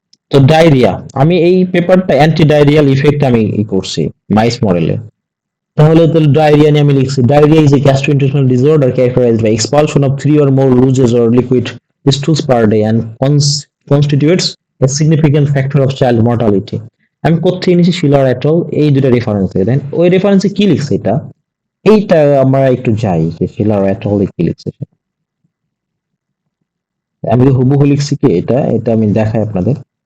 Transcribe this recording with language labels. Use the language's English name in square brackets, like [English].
[Bangla] তো ডায়রিয়া, আমি এই পেপারটা অ্যান্টি ডায়রিয়াল ইফেক্ট আমি করছি মাইস মডেলে। তাহলে ডায়রিয়া নিয়ে আমি লিখছি, [English] Diarrhoea is a gastrointestinal disorder characterised by expulsion of 3 or more looses or liquid stools per day and constitutes a significant factor of child mortality. [Bangla] আমি কোথায় নিয়েছি? শিলার এটল, এই দুটো রেফারেন্স দেন। ওই রেফারেন্সে কি লিখছে এইটা আমরা একটু যাই যে শিলার এটল কি লিখছে। আমি তো হুবহু লিখছি কি এটা আমি দেখাই আপনাদের।